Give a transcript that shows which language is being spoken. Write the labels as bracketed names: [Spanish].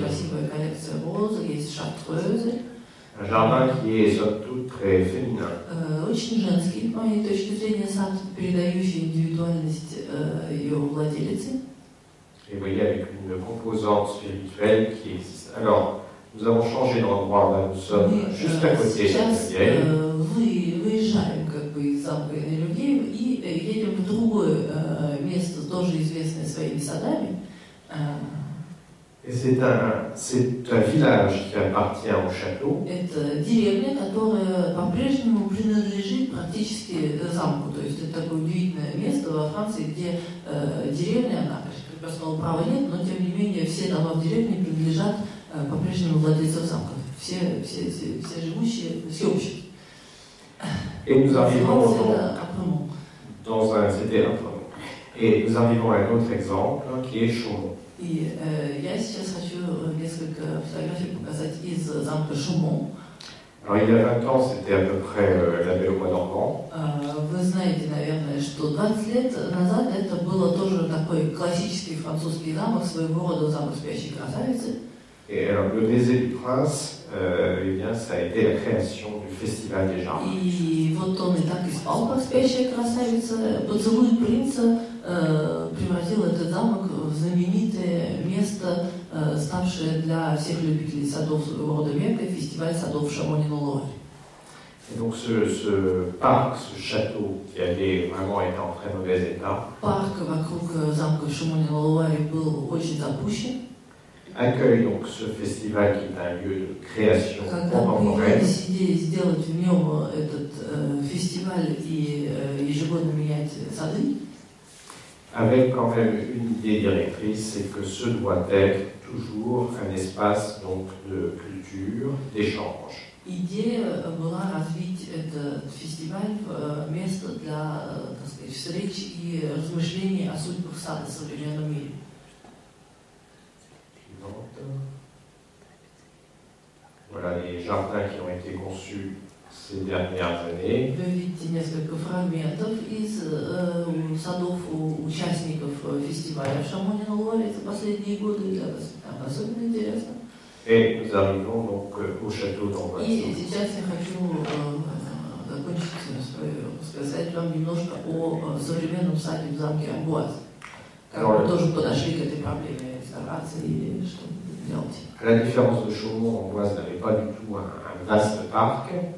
[Russian] красивая коллекция роз, есть шартрезы. [French] Un jardin qui est somme toute très féminin. [Russian] Очень женский, с моей точки зрения, сад, передающий индивидуальность ее владелицы. [French] Et vous voyez, avec une composante spirituelle qui existe. Alors, nous avons changé d'endroit, là nous sommes juste à côté de [Russian] Сейчас Нелюгеев. выезжаем как бы из замка Нелюгеев и едем в другое место, тоже известное своими садами. [French] Et c'est un village qui appartient au château. [Russian] Это деревня, которая по-прежнему принадлежит практически замку. То есть это такое удивительное место во Франции, где деревня, она, конечно, крепостного права нет, но тем не менее все дома в деревне принадлежат по-прежнему владельцам замка. Все живущие, всеобщие. [French] Et nous arrivons C'était un prénom. Et nous arrivons à un autre exemple qui est Chaumont. [Russian] И я сейчас хочу несколько фотографий показать из замка Шумон. [French] Alors il y a 20 ans, c'était à peu près la Belle au Bois dormant. [Russian] Вы знаете, наверное, что 20 лет назад это было тоже такой классический французский замок, своего рода замок спящей красавицы. [French] Et alors le baiser du prince, eh bien, ça a été la création du Festival des Jardins. [Russian] И вот он и так и спал, как спящая красавица. Поцелуй принца превратил этот замок в знаменитое место, ставшее для всех любителей садов своего рода века, фестиваль садов Шамони-на-Луаре. [French] Et donc ce parc, ce château qui avait vraiment été en très mauvais état, [Russian] Парк вокруг замка Шамони-на-Луаре был очень запущен. [French] accueille donc ce festival qui est un lieu de création [Russian] Когда [French] contemporaine. [Russian] появилась идея сделать в нем этот фестиваль и ежегодно менять сады, [French] Avec quand même une idée directrice, c'est que ce doit être toujours un espace donc de culture, d'échange. [Russian] идея была развить этот фестиваль в место для, так сказать, встреч и размышлений о судьбах сада в современном мире. [French] Voilà les jardins qui ont été conçus ces dernières années. [Russian] Вы видите несколько фрагментов из садов участников фестиваля в Шамони-на-Луаре за последние годы. Это особенно интересно. [French] Et nous arrivons donc au château d'Amboise. [Russian] И сейчас я хочу закончить сказать вам немножко о современном саде в замке Амбуаз. Как мы тоже подошли к этой проблеме реставрации и что делать. [French] À la différence de Chaumont, Amboise n'avait pas du tout un vaste parc.